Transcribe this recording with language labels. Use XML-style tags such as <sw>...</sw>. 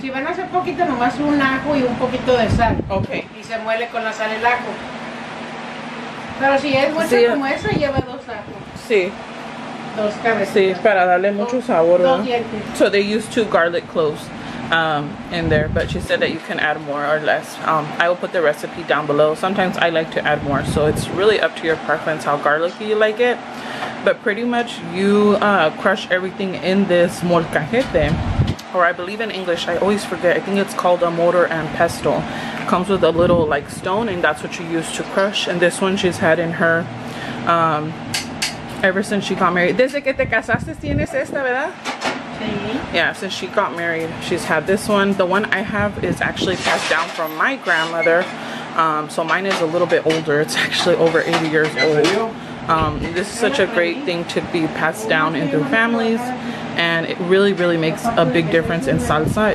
<es>Si van a hacer poquito, nomás un ajo y un poquito de sal.</es> <en>okay.</en> <es>Y se muele con la sal el ajo. Pero si es mucho Sí. como eso, lleva 2 ajos. Sí, 2 cabezas. sí, para darle mucho sabor, Dos ¿verdad? dientes.</es> <en>So they use 2 garlic cloves in there, but she said that you can add more or less. I will put the recipe down below. Sometimes I like to add more, so it's really up to your preference how garlicky you like it. But pretty much you crush everything in this molcajete, or I believe in English, I always forget, I think it's called a mortar and pestle. Comes with a little like stone, and that's what you use to crush. And this one she's had in her ever since she got married.</en> <es>Desde que te casaste tienes esta, ¿verdad? Sí.</es> <en>Yeah, since she got married, she's had this one. The one I have is actually passed down from my grandmother. So mine is a little bit older. It's actually over 80 years old. This is such a great thing to be passed down in through families, and it really makes a big difference in salsa.</en>